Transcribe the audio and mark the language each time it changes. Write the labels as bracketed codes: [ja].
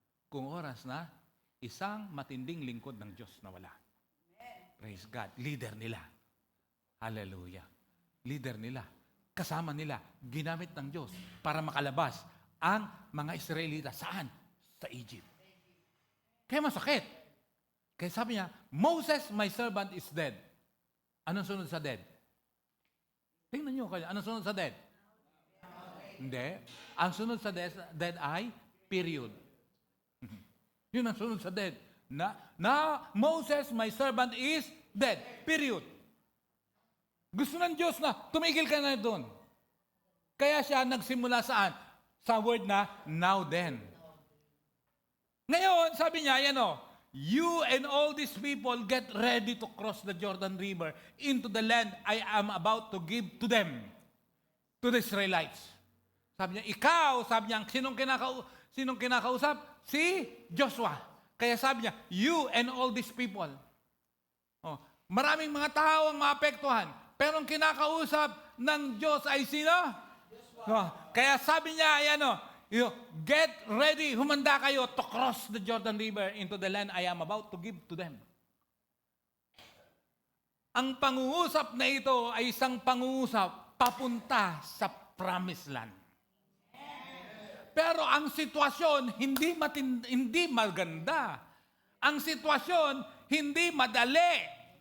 [tl] Kung oras na, isang matinding lingkod ng Diyos na wala. Praise God. Leader nila. Hallelujah. Leader nila. Kasama nila. Ginamit ng Diyos para makalabas ang mga Israelita. Saan? Sa Egypt. Kaya masakit. Kaya sabi niya, [en] Moses, my servant, is dead. [tl] Anong sunod sa dead? Tingnan niyo kayo. Anong sunod sa dead? Hindi. Ang sunod sa dead ay period. Yun ang sunod sa dead. [en] Na Moses, my servant, is dead. Period. [tl] Gusto ng Diyos na tumigil ka na doon. Kaya siya nagsimula saan? [en] Sa word na now then. [tl] Ngayon, sabi niya, [en] you and all these people get ready to cross the Jordan River into the land I am about to give to them, to the Israelites. [tl] Sabi niya, sabi niya, sinong kinakausap? Si Joshua. Kaya sabi niya, [en] you and all these people. [tl] Maraming mga tao ang maapektuhan. Pero ang kinakausap ng Diyos ay sino? Kaya sabi niya, [en] get ready, [tl] humanda kayo [en] to cross the Jordan River into the land I am about to give to them. [tl] Ang pangungusap na ito ay isang pangungusap papunta sa promised land. Pero ang sitwasyon hindi maganda. Ang sitwasyon hindi madali.